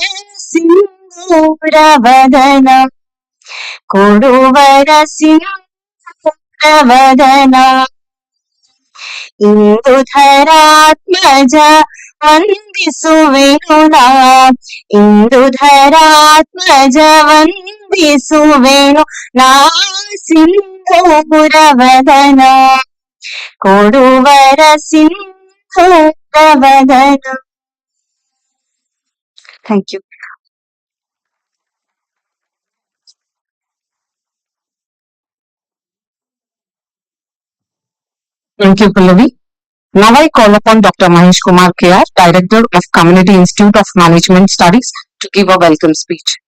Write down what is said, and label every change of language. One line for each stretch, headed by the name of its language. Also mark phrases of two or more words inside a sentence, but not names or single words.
Kannada: ಸಿಂಧೂರವದನ ಕೊಡುವರ ಸಿಂಧೂರವದನ ಇಂದುಧರಾತ್ಮಜ ವಂದಿಸುವೆನು ನಾ ಇಂದುಧರಾತ್ಮಜ ವಂದಿಸುವೆನು ನಾ ಸಿಂಧೂರವದನ ಕೊಡುವರ ಸಿಂಧೂರವದನ.
English: Thank you. Thank you, Pallavi. Now I call upon Dr. Mahesh Kumar KR, Director of Community Institute of Management Studies, to give a welcome speech.